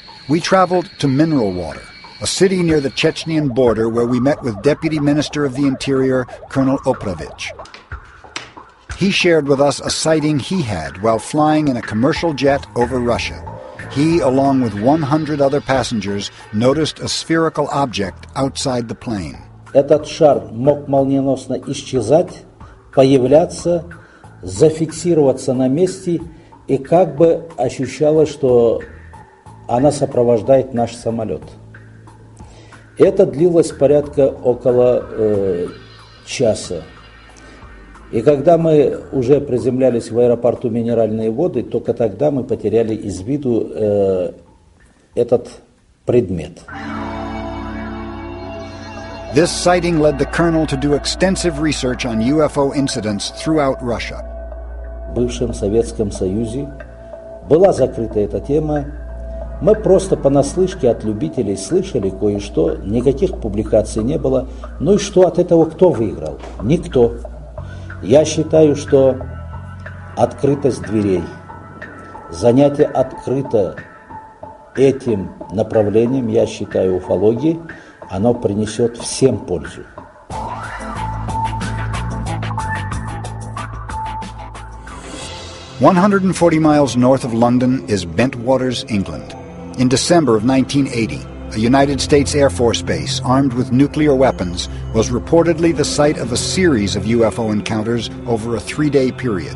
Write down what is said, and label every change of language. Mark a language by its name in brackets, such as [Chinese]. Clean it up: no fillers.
[English] We traveled to Mineral Water, a city near the Chechenian border where we met with Deputy Minister of the Interior, Colonel Oprovich. He shared with us a sighting he had while flying in a commercial jet over Russia. He, along with 100 other passengers, noticed a spherical object outside the plane. [Russian] Этот шар мог молниеносно исчезать, появляться, зафиксироваться на месте, и как бы ощущалось, что она сопровождает наш самолет. Это длилось порядка около часа. И когда мы уже приземлялись в аэропорту Минеральные воды, только тогда мы потеряли из виду этот предмет. [English] This sighting led the colonel to do extensive research on UFO incidents throughout Russia. [Russian] В бывшем Советском Союзе была закрыта эта тема. Мы просто понаслышке от любителей слышали кое-что, никаких публикаций не было. Ну и что от этого кто выиграл? Никто. Я считаю, что открытость дверей, занятие открыто этим направлением, я считаю, уфологии, оно принесет всем пользу. [English] "140 miles north of London is Bentwaters, England. In December of 1980, a United States Air Force base armed with nuclear weapons was reportedly the site of a series of UFO encounters over a 3-day period.